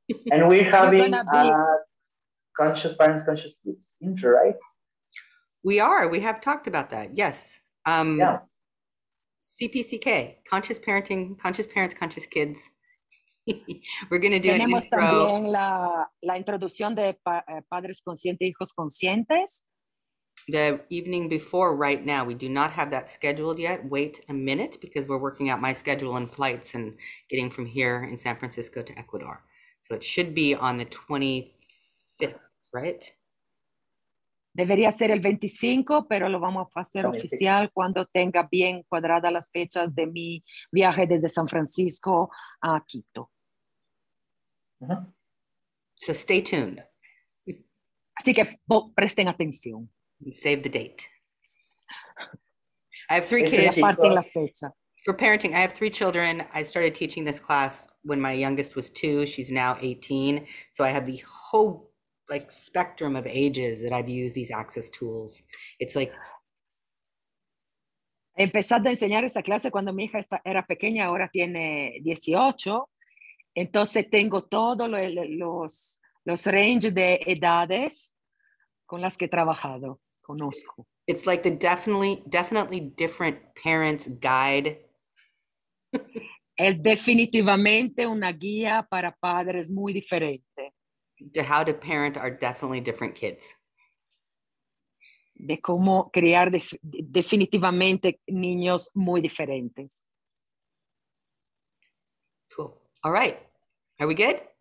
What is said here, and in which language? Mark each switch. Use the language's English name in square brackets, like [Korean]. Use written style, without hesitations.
[English] And we're having Conscious Parents, Conscious Kids intro, right? We have talked about that. Yes. Yeah. CPCK, Conscious Parenting, Conscious Parents, Conscious Kids. We're going to do [Spanish] Tenemos [English] an intro. [Spanish] También la introducción de padres conscientes, hijos conscientes. [English] The evening before right now. We do not have that scheduled yet. Wait a minute, because we're working out my schedule and flights and getting from here in San Francisco to Ecuador. So it should be on the 25th, right? [Spanish] Debería ser el 25, pero lo vamos a hacer oficial cuando tenga bien cuadradas las fechas de mi viaje desde San Francisco a Quito. [English] So stay tuned. [Spanish] Así que presten atención. [English] And save the date. I have 3 kids. [Spanish] La fecha. [English] For parenting, I have 3 children. I started teaching this class when my youngest was 2. She's now 18. So I have the whole spectrum of ages that I've used these access tools. It's like [Spanish] empecé a enseñar esta clase cuando mi hija era pequeña, ahora tiene 18. Entonces tengo todos los range de edades con las que he trabajado, conozco. [English] It's like the definitely different parents guide. [Spanish] Es definitivamente una guía para padres muy diferente. [English] To how to parent our definitely different kids. [Spanish] De cómo criar definitivamente niños muy diferentes. [English] Cool. All right. Are we good?